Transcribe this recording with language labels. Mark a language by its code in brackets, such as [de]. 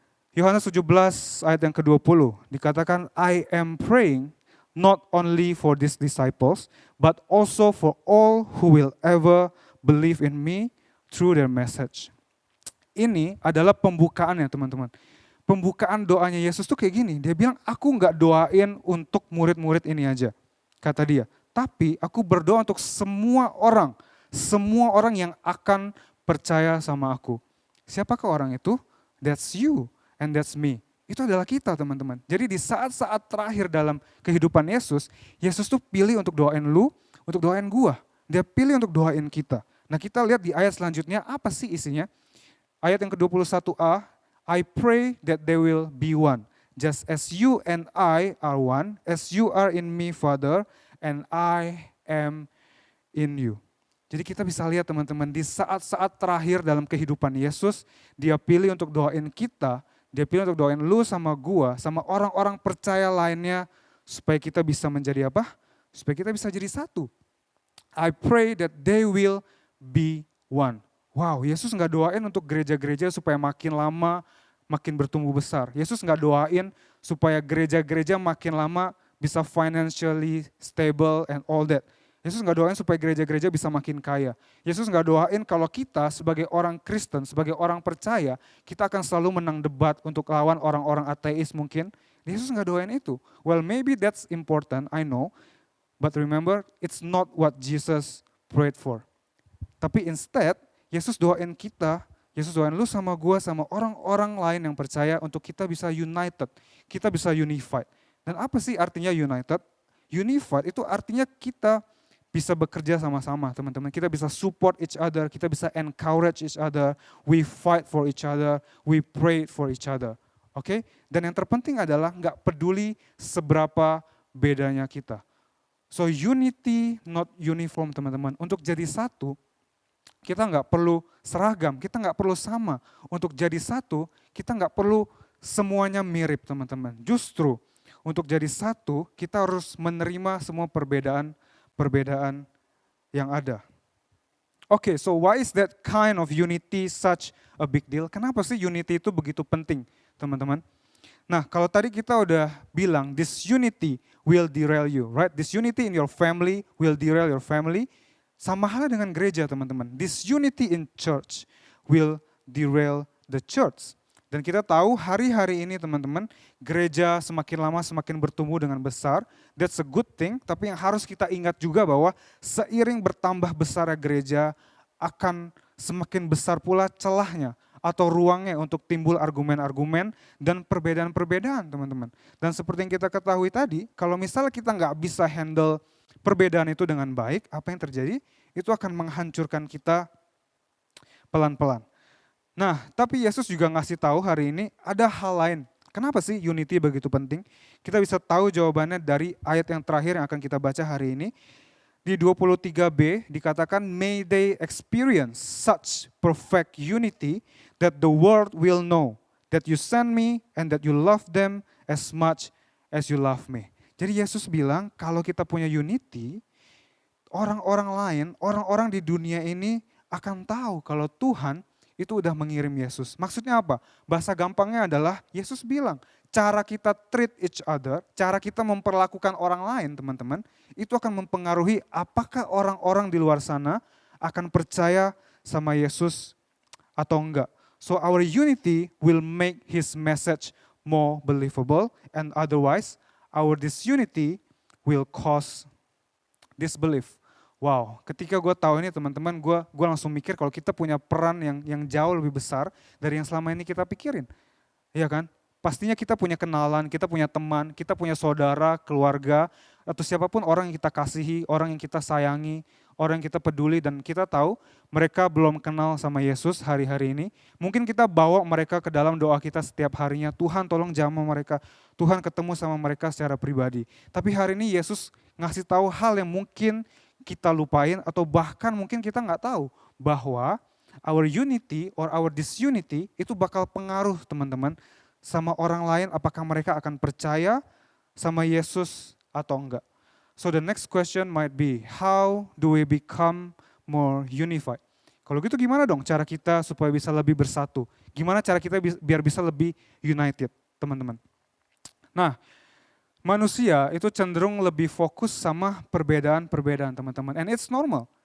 [id] Yohanes 17 ayat yang ke-20, dikatakan, [en] I am praying not only for these disciples, but also for all who will ever believe in me through their message. [id] Ini adalah pembukaannya teman-teman. Pembukaan doanya Yesus tuh kayak gini, dia bilang, aku gak doain untuk murid-murid ini aja, kata dia. Tapi aku berdoa untuk semua orang yang akan percaya sama aku. Siapakah orang itu? [en] That's you and that's me. [id] Itu adalah kita teman-teman. Jadi di saat-saat terakhir dalam kehidupan Yesus, Yesus tuh pilih untuk doain lu, untuk doain gua. Dia pilih untuk doain kita. Nah kita lihat di ayat selanjutnya, apa sih isinya? Ayat yang ke-21a, [en] I pray that they will be one. Just as you and I are one, as you are in me, Father, and I am in you. [id] Jadi kita bisa lihat teman-teman, di saat-saat terakhir dalam kehidupan Yesus, dia pilih untuk doain kita, dia pilih untuk doain lu sama gua, sama orang-orang percaya lainnya, supaya kita bisa menjadi apa? Supaya kita bisa jadi satu. [en] I pray that they will be one. [id] Wow, Yesus gak doain untuk gereja-gereja supaya makin lama, makin bertumbuh besar. Yesus gak doain supaya gereja-gereja makin lama bisa [en] financially stable and all that. [id] Yesus gak doain supaya gereja-gereja bisa makin kaya. Yesus gak doain kalau kita sebagai orang Kristen, sebagai orang percaya, kita akan selalu menang debat untuk lawan orang-orang ateis mungkin. Yesus gak doain itu. [en] Well, maybe that's important, I know. But remember, it's not what Jesus prayed for. [id] Tapi instead, Yesus doain kita, Yesus doain lu sama gua, sama orang-orang lain yang percaya untuk kita bisa united, kita bisa unified. Dan apa sih artinya [en] united? Unified [id] itu artinya kita bisa [en] bekerja sama-sama teman-teman, [id] kita bisa [en] support each other, kita bisa encourage each other, we fight for each other, we pray for each other. Oke? [id] Dan yang terpenting adalah gak peduli seberapa bedanya kita. [en] So unity not uniform [id] teman-teman, untuk jadi satu, kita nggak perlu seragam, kita nggak perlu sama. Untuk jadi satu, kita nggak perlu semuanya mirip teman-teman. Justru untuk jadi satu, kita harus menerima semua perbedaan yang ada. [en] Oke, so why is that kind of unity such a big deal? [id] Kenapa sih unity itu begitu penting, teman-teman? Nah, kalau tadi kita udah bilang, [en] this unity will derail you, right? This unity in your family will derail your family. [id] Sama halnya dengan gereja, teman-teman. [en] This unity in church will derail the church. [id] Dan kita tahu hari-hari ini, teman-teman, gereja semakin lama semakin bertumbuh dengan besar. [en] That's a good thing, [id] tapi yang harus kita ingat juga bahwa seiring bertambah besarnya gereja, akan semakin besar pula celahnya atau ruangnya untuk timbul argumen-argumen dan perbedaan-perbedaan, teman-teman. Dan seperti yang kita ketahui tadi, kalau misalnya kita nggak bisa handle perbedaan itu dengan baik, apa yang terjadi? Itu akan menghancurkan kita pelan-pelan. Nah, tapi Yesus juga ngasih tahu hari ini ada hal lain. Kenapa sih unity begitu penting? Kita bisa tahu jawabannya dari ayat yang terakhir yang akan kita baca hari ini. Di 23b dikatakan, [en] may they experience such perfect unity that the world will know that you sent me and that you love them as much as you love me. [id] Jadi Yesus bilang kalau kita punya unity, orang-orang lain, orang-orang di dunia ini akan tahu kalau Tuhan itu udah mengirim Yesus. Maksudnya apa? Bahasa gampangnya adalah Yesus bilang, cara kita [en] treat each other, [id] cara kita memperlakukan orang lain, teman-teman, itu akan mempengaruhi apakah orang-orang di luar sana akan percaya sama Yesus atau enggak. [en] So our unity will make his message more believable, and otherwise our disunity will cause disbelief. [id] Wow, ketika gue tahu ini teman-teman, gue langsung mikir kalau kita punya peran yang jauh lebih besar dari yang selama ini kita pikirin. Iya kan? Pastinya kita punya kenalan, kita punya teman, kita punya saudara, keluarga, atau siapapun orang yang kita kasihi, orang yang kita sayangi, orang yang kita peduli, dan kita tahu mereka belum kenal sama Yesus hari-hari ini. Mungkin kita bawa mereka ke dalam doa kita setiap harinya, Tuhan tolong jamah mereka, Tuhan ketemu sama mereka secara pribadi. Tapi hari ini Yesus ngasih tahu hal yang mungkin kita lupain atau bahkan mungkin kita nggak tahu bahwa [en] our unity or our disunity [id] itu bakal pengaruh teman-teman sama orang lain, apakah mereka akan percaya sama Yesus atau enggak. [en] So the next question might be, how do we become more unified? [id] Kalau gitu gimana dong cara kita supaya bisa lebih bersatu? Gimana cara kita biar bisa lebih united, teman-teman? Nah, manusia itu cenderung lebih fokus sama perbedaan-perbedaan, teman-teman. [en] And it's normal.